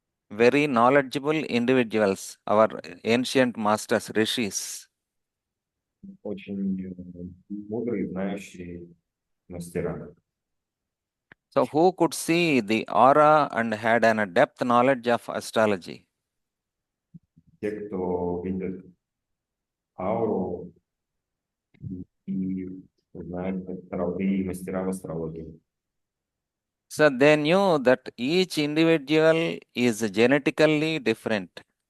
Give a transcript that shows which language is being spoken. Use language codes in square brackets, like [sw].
[en] very knowledgeable individuals, our ancient masters, rishis. [ru] очень мудрые, знающие мастера. [en] So, who could see the aura and had an depth knowledge of astrology? [ru] Те, кто видит ауру и знает и мастера в астрологии. [en] So they knew that each individual is genetically different.